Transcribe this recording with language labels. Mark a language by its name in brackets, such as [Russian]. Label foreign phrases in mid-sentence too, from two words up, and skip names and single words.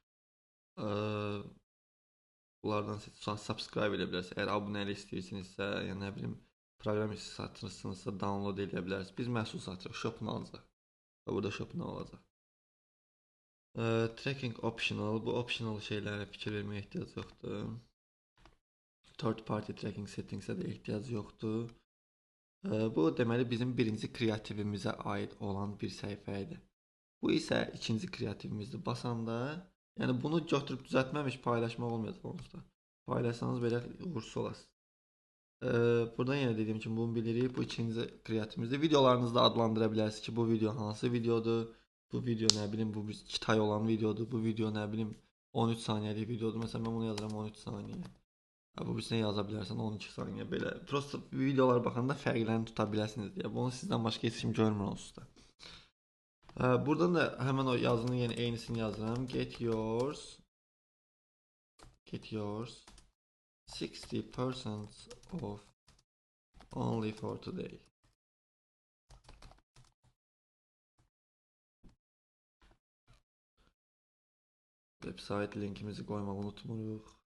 [Azerbaijani] Bunlardan siz subscribe edə bilərsiniz. Əgər abunəlik istəyirsinizsə, ya nə bilim, proqram satırsınızsa download edə bilərsiniz. Biz məhsul satırıq, [English] Shop Now [Azerbaijani] olacaq. Burada [English] Shop Now [Azerbaijani] olacaq. [English] Tracking optional. [Azerbaijani] Bu optional şeylərə fikir verməyə ehtiyac yoxdur. [English] Third party tracking settingsə [Azerbaijani] də ehtiyac yoxdur. Bu deməli bizim birinci kreativimizə aid olan bir səhifə idi. Bu isə ikinci kreativimizdir. Basanda, yəni bunu götürüb düzəltməmiş paylaşmaq olmayacaq onsuz da. Paylaşsanız belə uğursuz olasınız. Buradan yenə dediyim kimi bunu bilirik. Bu ikinci kreativimizdir. Videolarınızda adlandıra bilərsiniz ki, bu video hansı videodur. Bu video nə bilim bu 2 ay olan videodur. Bu video nə bilim 13 saniyəlik videodur. Məsələn mən bunu yazıram 13 saniyə. Bu birisini yaza bilərsən 12 saniyə belə. Prosta videolar baxanda fərqlərini tuta biləsiniz deyə. Bunu sizdən başqa heç kim görmür onsuz da. Buradan da həmin o yazının yəni eynisini yazıram. [English] Get yours 60% off only for today. [Azerbaijani] Website linkimizi qoymağı unutmuruq.